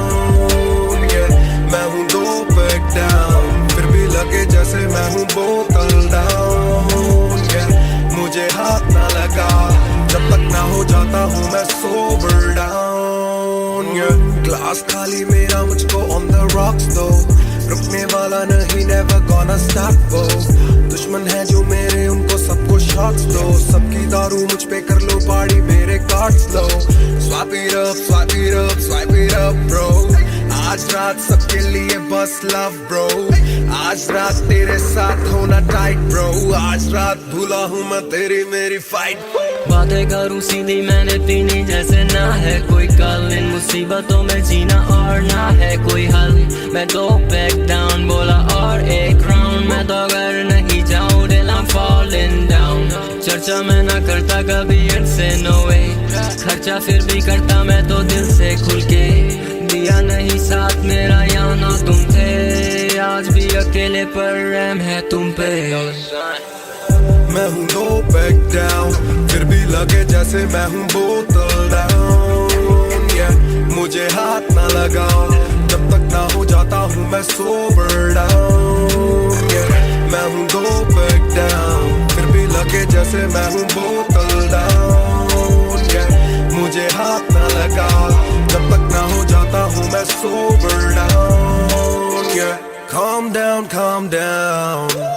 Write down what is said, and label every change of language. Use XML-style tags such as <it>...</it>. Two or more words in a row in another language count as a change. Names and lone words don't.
<hi>मैं हूँ दो</hi> <en>pack down,</en> <hi>फिर भी लगे जैसे मैं हूँ बोतल डाउन, मुझे हाथ ना लगा जब तक ना हो जाता हूँ मैं</hi> <en>sober down,</en> <hi>ग्लास खाली मेरा मुझको</hi> <en>on the rocks</en> <hi>दो, रुकने वाला नहीं</hi> <en>never gonna stop go,</en> <hi>दुश्मन है जो मेरे उनको सबको शॉट्स दो, सबकी दारू मुझ पे कर लो पार्टी मेरे कार्ड्स लो,</hi> <en>swipe it up, swipe it up, swipe it up bro,</en> <hi>आज रात सबके लिए बस</hi> <en>love bro,</en> <hi>आज रात तेरे साथ होना</hi> <en>tight bro,</en> <hi>आज रात भूला हूँ मैं तेरी मेरी फाइट, बातें करूँ सीधी मैंने पीनी जैसे ना है कोई कल, इन मुसीबतों में जीना और ना है कोई हल, मैं दो</hi> <en>back down</en> <hi>बोला और एक राउंड, मैं तो अगर नहीं जाऊँ दिल</hi> <en>I'm falling down,</en> <hi>चर्चा मैं ना करता कभी इनसे</hi> <en>no way,</en> <hi>खर्चा फिर भी करता मैं तो दिल से खुल के, दिया नहीं साथ मेरा यहाँ ना तुम थे, आज भी अकेले पर रहम है तुम पे, मैं हूँ</hi> <en>no back down,</en> <hi>फिर भी लगे जैसे मैं हूँ बोतल डाउन, मुझे हाथ ना लगाओ जब तक ना हो जाता हूँ मैं</hi> <en>sober down,</en> <hi>मैं हूँ</hi> <en>no back down,</en> <hi>फिर भी लगे जैसे मैं हूँ बोतल डाउन, मुझे हाथ ना लगाओ जब तक ना हो जाता हूँ मैं</hi> <en>sober down, calm down, calm down,</en>